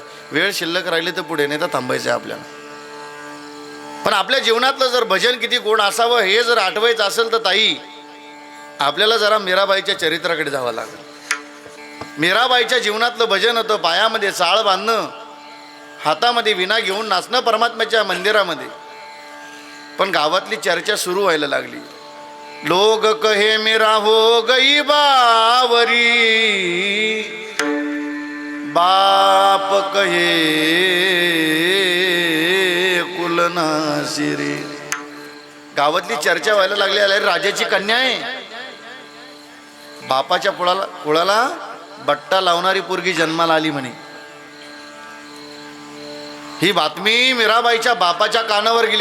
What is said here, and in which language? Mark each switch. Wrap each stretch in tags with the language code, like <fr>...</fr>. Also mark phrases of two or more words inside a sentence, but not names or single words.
<mr>वेळ शिल्लक राहिली तर पुढे, नाही तर थांबायचं आहे आपल्याला. पण आपल्या जीवनातलं जर भजन किती गोड असावं हे जर आठवायचं असेल तर ताई आपल्याला जरा मीराबाईच्या चरित्राकडे जावं लागेल. मीराबाईच्या जीवनातलं भजन होतं पायामध्ये चाळ बांधणं, हातामध्ये विणा घेऊन नाचणं परमात्म्याच्या मंदिरामध्ये. पण गावातली चर्चा सुरू व्हायला लागली.</mr> <hi>लोग कहे मेरा हो गई बावरी, बाप कहे कुलनाशिरी.</hi> <mr>गावातली चर्चा व्हायला लागली. अरे राजाची कन्या आहे, बापाच्या कुळाला बट्टा लावणारी पोरगी जन्माला आली म्हणे. ही बातमी मीराबाईच्या बापाच्या कानावर गेली.</mr>